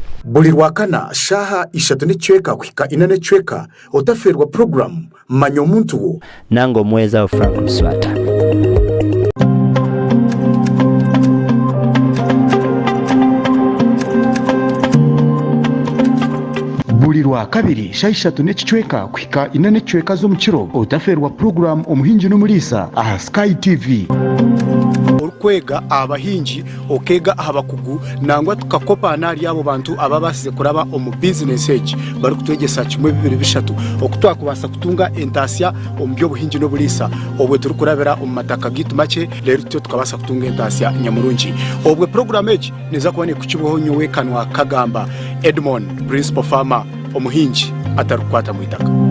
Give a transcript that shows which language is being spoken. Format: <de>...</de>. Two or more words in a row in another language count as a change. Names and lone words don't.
<nyn>buli lwakana shaha 3 n'ecweka kuhika 4 n'ecweka otaferwa programu manya omuntu wo nange omweza wa Frank Mswata. buli lwakabiri shayi 3 n'ecweka kuhika 4 n'ecweka z'omukiro otaferwa programu omuhingi n'omuliisa aha Sky TV. Orukwega abahingi okega abakugu nangwa tukakopa nari abo bantu ababasize kuraba omu business age bari kutwegesa kimwe 2-3 okutwakubasa kutunga entasya omu by'obuhingi n'obuliisa obwe turi kurabira omu mataka gitu make rero tutyo tukabasa kutunga entasya nyamurungi obwe program age neza kubone kukibwaho nyowe kanwa Kagamba Edmond</nyn> <en>principal farmer</en> <nyn>omuhingi atarukwata mu itaka.</nyn>